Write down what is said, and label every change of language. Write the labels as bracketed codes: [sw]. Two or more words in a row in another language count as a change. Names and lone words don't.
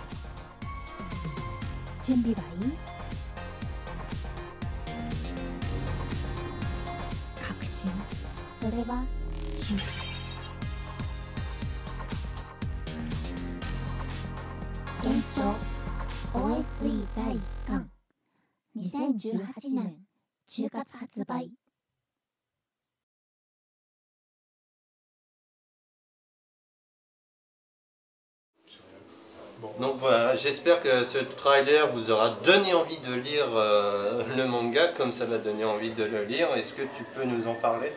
[ja] 準備はいい？確信、それは真。現象 OSE 第1巻2018年10月発売。 [fr] Donc voilà, j'espère que ce trailer vous aura donné envie de lire le manga comme ça m'a donné envie de le lire. Est-ce que tu peux nous en parler?